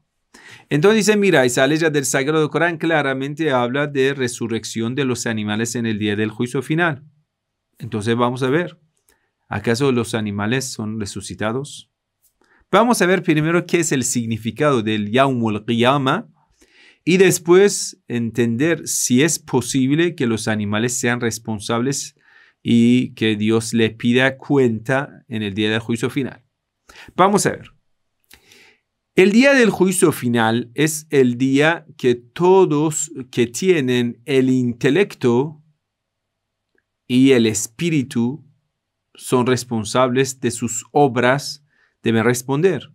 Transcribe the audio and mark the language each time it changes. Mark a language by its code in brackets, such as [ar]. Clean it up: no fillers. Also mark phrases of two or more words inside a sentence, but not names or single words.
[es] Entonces dice, mira, esa ley del Sagrado Corán claramente habla de resurrección de los animales en el día del juicio final. Entonces vamos a ver, ¿acaso los animales son resucitados? Vamos a ver primero qué es el significado del [ar] يوم القيامة [es] y después entender si es posible que los animales sean responsables y que Dios le pida cuenta en el día del juicio final. Vamos a ver. El día del juicio final es el día que todos que tienen el intelecto y el espíritu son responsables de sus obras, deben responder.